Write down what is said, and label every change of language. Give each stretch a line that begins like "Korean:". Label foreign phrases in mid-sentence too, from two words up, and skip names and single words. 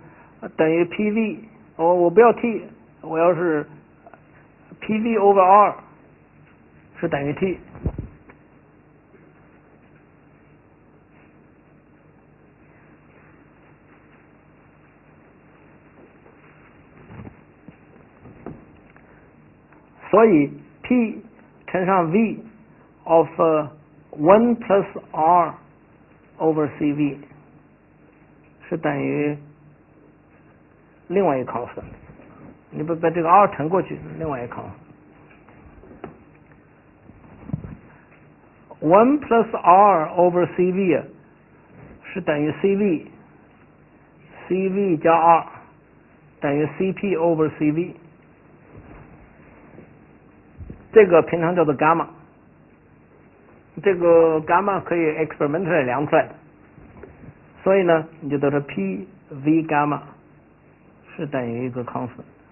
Chinese: 等于 pv， 我不要 t， 我要是
English: pv over r
Chinese: 是等于 t。所以 p 乘上
English: v of 1 plus r over cv
Chinese: 是等于另外一个 constant， 你把这个 r 乘过去，另外一个 constant。
English: 1 plus r over cv
Chinese: 是等于 cv 加 r 等于
English: cp over cv，
Chinese: 这个平常叫做 gamma， 这个 gamma 可以 experimentally 量出来的。所以呢，你就得出 p v gamma 是等于一个 constant。